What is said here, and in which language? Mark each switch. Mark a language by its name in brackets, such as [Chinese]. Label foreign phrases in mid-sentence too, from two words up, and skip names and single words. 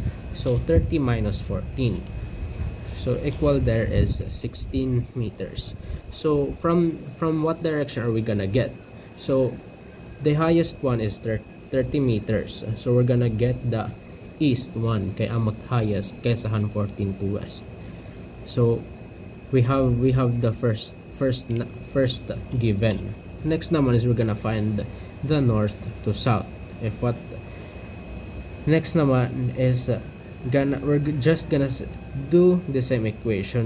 [English] So 30 minus 14. So equal there is 16 meters. So from what direction are we gonna get? So the highest one is 30 meters. So we're gonna get the east one [Waray] kay amot [English] highest kaysa 14 to west. So we have the first given. Next naman is we're gonna find the north to south. If what next naman is we're just gonna do the same equation.